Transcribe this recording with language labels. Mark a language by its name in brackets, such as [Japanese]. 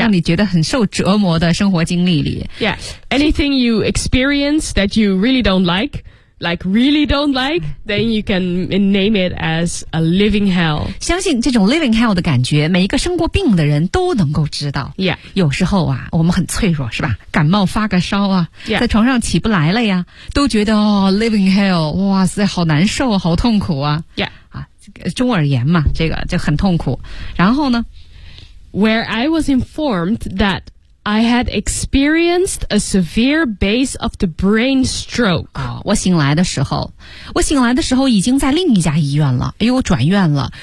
[Chinese] 让你觉得很受折磨的生活经历里。 [English] Yeah. Anything you experience that you really don't like, like really don't like, then you can name it as a living hell. [Chinese] 相信这种 living hell 的感觉每一个生过病的人都能够知道。 [English] Yeah. [Chinese] 有时候啊我们很脆弱是吧，感冒发个烧啊、 [English] yeah. [Chinese] 在床上起不来了呀，都觉得、哦、living hell, 哇塞好难受好痛苦啊。 [English] Yeah. [Chinese] 啊中耳炎嘛这个就很痛苦。然后呢 [English] ?Where I was informed that I had experienced a severe case of the brain stroke.、 [Chinese] 哦、我醒来的时候已经在另一家医院了，哎呦我转院了。